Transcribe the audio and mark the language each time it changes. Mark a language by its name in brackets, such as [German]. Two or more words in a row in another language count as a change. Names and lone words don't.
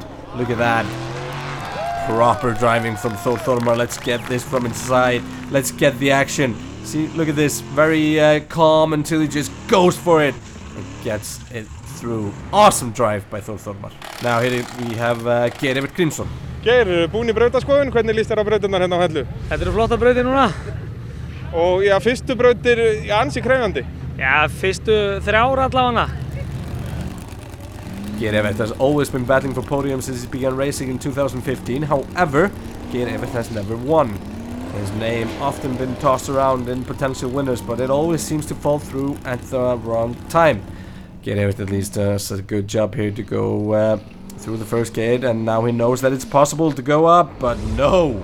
[English] Look at that. Proper driving from Þór Þormar. Let's get this from inside. Let's get the action. See, look at this, very calm until he just goes for it and gets it through. Awesome drive by Þór Þormar. Now here we have Geir Evert Grímsson. [Icelandic] Geir, búin í brautaskoðun, hvernig líst þér á brautirnar hérna á Hellu? Þetta eru flotta brautir núna. Og já, fyrstu brautir ansi krefjandi. Já, fyrstu 3 ára allavega. [English] Geir Evert has always been battling for podiums since he began racing in 2015. However, Geir Evert has never won. His name often been tossed around in potential winners, but it always seems to fall through at the wrong time. Geir Evert at least does a good job here to go through the first gate, and now he knows that it's possible to go up, but no!